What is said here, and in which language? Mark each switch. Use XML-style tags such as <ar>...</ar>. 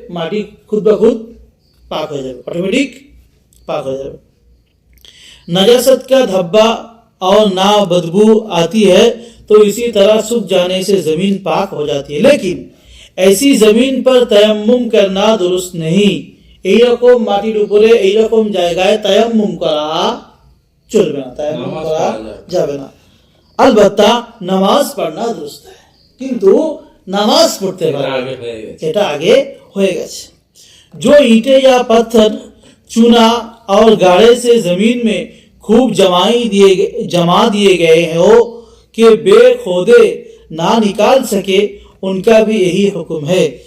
<bn>মাটি খুদ বা খুদ পাক হয়ে যাবে, অটোমেটিক</bn> <hi>पाक हो जाए। नजासत का धब्बा और ना बदबू आती है तो इसी तरह सूख जाने से जमीन पाक हो जाती है, लेकिन ऐसी जमीन पर तयम्मुम करना दुरुस्त नहीं।</hi> <bn>এই রকম মাটির উপরে এই রকম জায়গায় তায়াম্মুম করা চলবে না, তায়াম্মুম করা যাবে না।</bn> <hi>अलबत्ता नमाज पढ़ना दुरुस्त है,</hi> <bn>কিন্তু নামাজ পড়তে পারবে, এটা আগে হয়ে গেছে।</bn> <hi>जो ईंटें या पत्थर चूना और गाड़े से जमीन में खूब जमा दिए गए हो कि बेखोदे ना निकाल सके, उनका भी यही हुक्म है।</hi>